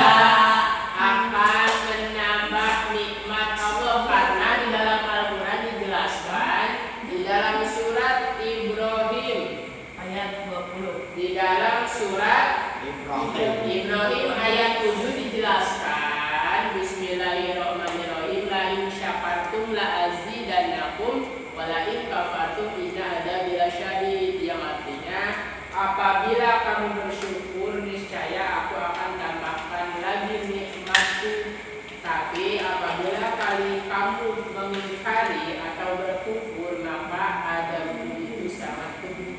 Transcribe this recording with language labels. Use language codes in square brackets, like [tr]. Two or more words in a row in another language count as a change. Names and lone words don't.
[id] akan menambah nikmat Allah karena di dalam Al-Quran dijelaskan di dalam surat Ibrahim, Ayat 20. di dalam surat Ibrahim. ayat 7 dijelaskan [ar] بسم الله الرحمن الرحيم لئن شكرتم لأزيدنكم ولئن كفرتم إن عذابي لشديد, [id] yang artinya apabila kamu bersyukur niscaya aku akan tambahkan lagi nikmatku, tapi apabila kamu mengingkari atau berkufur maka adabku itu sangat pedih.